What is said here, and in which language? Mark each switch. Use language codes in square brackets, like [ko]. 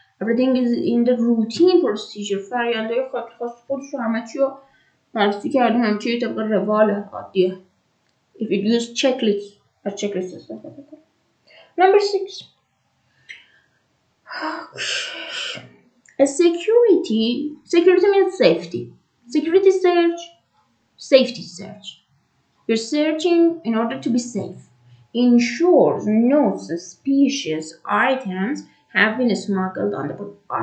[en] Everything is in the routine procedure. [fa] فرآیندهای خاص خودش رو همه چی رو بررسی کردیم، همه چی طبق روال عادیه. [en] If you use checklist [fa] استفاده کن. [en] Number 6. A security means safety. Security search, safety search. You're searching in order to be safe. Ensures no suspicious items have been smuggled on the boat.